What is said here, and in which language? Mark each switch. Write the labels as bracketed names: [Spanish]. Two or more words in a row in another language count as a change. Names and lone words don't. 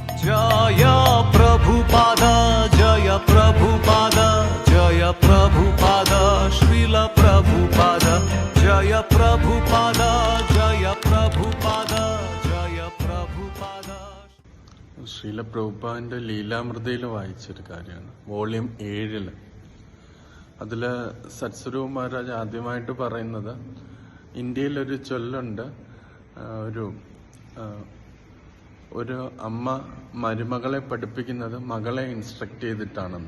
[Hindi] जय प्रभुपाद जय प्रभुपाद जय प्रभुपाद श्रील प्रभुपाद जय प्रभुपाद जय प्रभुपाद जय प्रभुपाद. [Malayalam] ശ്രീല പ്രഭുപാദിന്റെ ലീലാമൃതയിൽ വായിച്ചൊരു കാര്യമാണ്, വോളിയം 7. അതിൽ സത്സ്വരൂപ മഹാരാജ് ആദ്യമായിട്ട് പറയുന്നത് ഇന്ത്യയിലൊരു ചൊല്ലുണ്ട്, ഒരു അമ്മ മരുമകളെ പഠിപ്പിക്കുന്നത് മകളെ ഇൻസ്ട്രക്ട് ചെയ്തിട്ടാണെന്ന്.